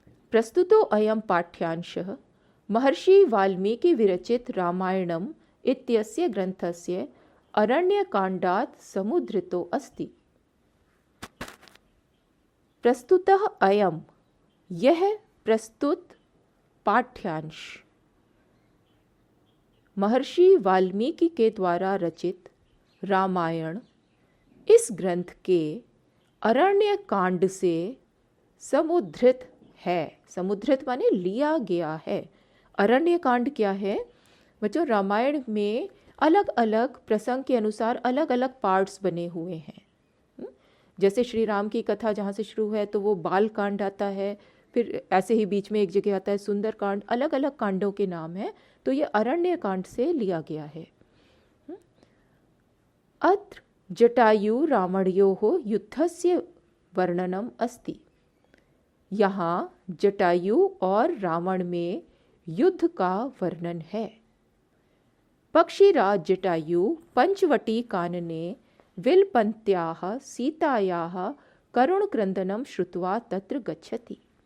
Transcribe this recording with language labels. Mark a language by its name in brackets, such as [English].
[Sanskrit] प्रस्तुतो अयं पाठ्यांशः महर्षि वाल्मीकि विरचित रामायणम् इत्यस्य ग्रंथस्य अरण्यकाण्डात् समुद्धृतो अस्ति। प्रस्तुतः अयं, [Hindi] यह प्रस्तुत पाठ्यांश महर्षि वाल्मीकि के द्वारा रचित रामायण इस ग्रंथ के अरण्य कांड से समुद्धृत है। समुद्धृत माने लिया गया है। अरण्य कांड क्या है बच्चों? रामायण में अलग अलग प्रसंग के अनुसार अलग अलग पार्ट्स बने हुए हैं। जैसे श्री राम की कथा जहाँ से शुरू है तो वो बाल कांड आता है, फिर ऐसे ही बीच में एक जगह आता है सुंदर कांड। अलग अलग कांडों के नाम हैं। तो ये अरण्य कांड से लिया गया है। [Sanskrit] अत्र जटायु रावणयोः युद्धस्य वर्णनम अस्ति। [Hindi] यहाँ जटायु और रावण में युद्ध का वर्णन है। [Sanskrit] पक्षीराज जटायु पंचवटी कानने विलपन्त्याः सीतायाः करुणक्रंदनम श्रुत्वा तत्र गच्छति।